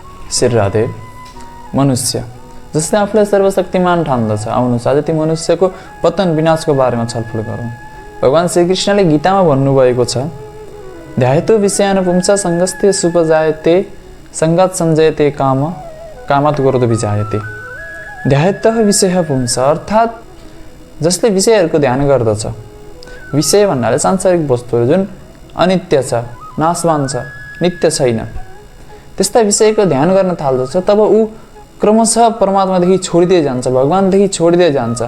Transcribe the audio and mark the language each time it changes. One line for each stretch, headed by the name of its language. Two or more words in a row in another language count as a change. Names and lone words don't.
Nepali: श्री राधे। मनुष्य जसले आफूलाई सर्वशक्तिमान ठान्दछ, आउनुहोस् आज ती मनुष्यको पतन विनाशको बारेमा छलफल गरौँ। भगवान श्रीकृष्णले गीतामा भन्नुभएको छ,
Sanskrit: ध्यायतो विषयानुपुंसा सङ्गस्ते सुपजायते सङ्गात सञ्जयते काम कामात् क्रोध विजायते। ध्यायतः विषय पुंस
Nepali: अर्थात् जसले विषयहरूको ध्यान गर्दछ। विषय भन्नाले सांसारिक वस्तुहरू जुन अनित्य छ, नाशवान छ, नित्य छैन, त्यस्ता विषयको ध्यान गर्न थाल्दछ, तब ऊ क्रमशः परमात्मादेखि छोडिँदै जान्छ, भगवानदेखि छोडिँदै जान्छ।